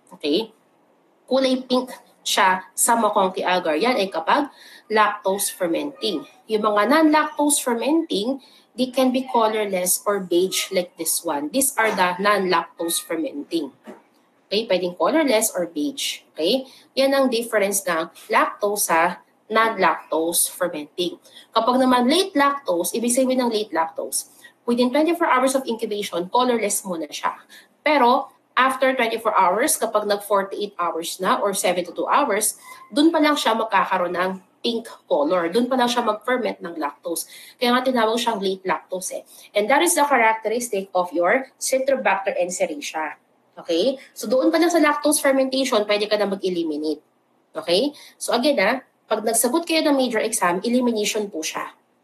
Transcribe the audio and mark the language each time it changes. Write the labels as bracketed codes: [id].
[tl] Okay? Kulay pink siya sa MacConkey agar. Yan ay kapag lactose fermenting. [en] Yung mga non-lactose fermenting, they can be colorless or beige like this one. These are the non-lactose fermenting. [tl] Okay? Pwedeng colorless or beige. Okay? Yan ang difference ng lactose sa non-lactose fermenting. Kapag naman late lactose, ibig sabihin ng late lactose, [en] within 24 hours of incubation, [tl] colorless muna siya. Pero [en] after 24 hours, [tl] kapag nag-48 hours na or 72 hours, dun pa lang siya magkakaroon ng pink color. Dun pa lang siya mag-ferment ng lactose. Kaya nga tinawag siyang late lactose eh. [en] And that is the characteristic of your Citrobacter and Serratia. [tl] Okay? So doon pa lang sa lactose fermentation, pwede ka na mag-eliminate. Okay? So again pag nagsagot kayo ng major exam, elimination po siya.